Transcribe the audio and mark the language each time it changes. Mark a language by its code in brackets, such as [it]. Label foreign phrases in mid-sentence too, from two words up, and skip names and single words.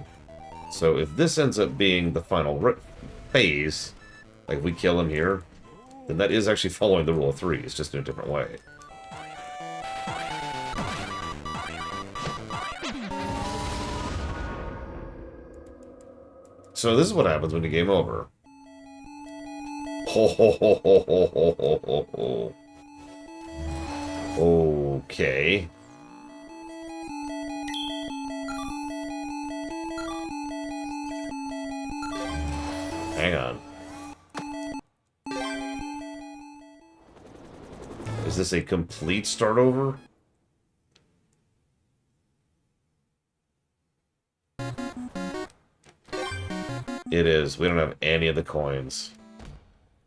[en] So if this ends up being the final phase, like if we kill him here, then that is actually following the rule of 3. It's just in a different way. So this is what happens when you game over. Ho ho ho ho ho ho ho ho ho. Okay. Hang on. Is this a complete start over? It is. We don't have any of the coins.